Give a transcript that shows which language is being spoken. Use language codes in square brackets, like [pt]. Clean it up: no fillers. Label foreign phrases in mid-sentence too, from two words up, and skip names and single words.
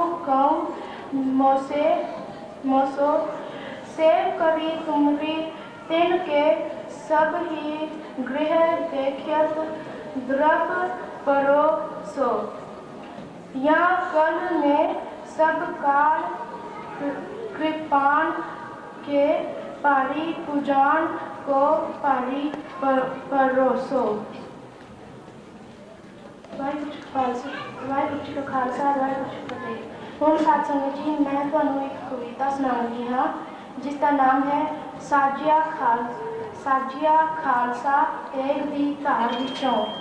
[bra] कहूँ मोसो सेव करी तुमरी तिन के सब ही गृह देखियत द्रव परोसो या कल में सब काल कृपान के पारी पूजान को पारी परोसो। [pa] ਵਾਹਿਗੁਰੂ ਜੀ ਕਾ ਖ਼ਾਲਸਾ ਵਾਹਿਗੁਰੂ ਜੀ ਕੀ ਫ਼ਤਿਹ। ਹੁਣ ਸਾਧ ਸੰਗਤ ਜੀ ਮੈਂ ਤੁਹਾਨੂੰ ਇੱਕ ਕਵਿਤਾ ਸੁਣਾਉਂਗੀ ਹਾਂ ਜਿਸ ਦਾ ਨਾਮ ਹੈ ਸਾਜਿਆ ਖਾਲਸਾ ਤੇਗ ਦੀ ਧਾਰ ਵਿੱਚੋਂ।